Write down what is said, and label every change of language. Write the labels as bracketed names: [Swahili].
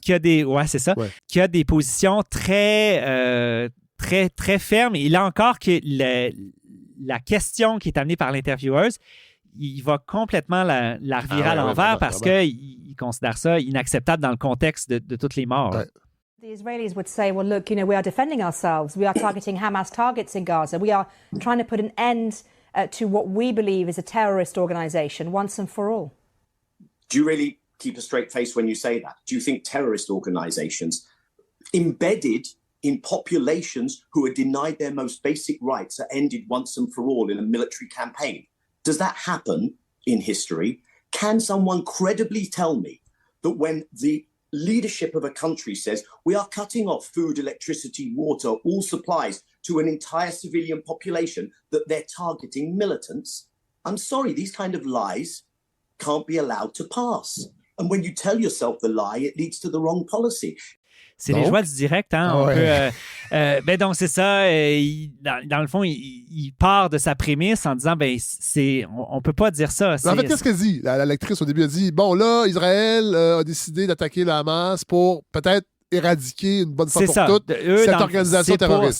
[French] Qui a des... Ouais, c'est ça. Ouais. Qui a des positions très, très fermes. Et là encore, que la question qui est amenée par l'intervieweuse, il va complètement la revirer à l'envers parce qu'il considère ça inacceptable dans le contexte de toutes les morts. Ouais. [English] The Israelis would say, well, look, we are defending ourselves. We are targeting Hamas targets in Gaza. We are trying to put an end to what we believe is a terrorist organization once and for all. Do you really keep a straight face when you say that? Do you think terrorist organizations embedded in populations who are denied their most basic rights are ended once and for all in a military campaign? Does that happen in history? Can someone credibly tell me that when the leadership of a country says we are cutting off food, electricity, water, all supplies to an entire civilian population, that they're targeting militants? I'm sorry, these kind of lies can't be allowed to pass. And when you tell yourself the lie, it leads to the wrong policy. [French] C'est les joies du direct, hein? Donc, c'est ça. Dans le fond, il part de sa prémisse en disant, on peut pas dire ça. En fait, qu'est-ce qu'elle dit? La lectrice, au début, elle dit, bon, là, Israël a décidé d'attaquer la Hamas pour peut-être éradiquer une bonne fois pour toutes cette organisation terroriste.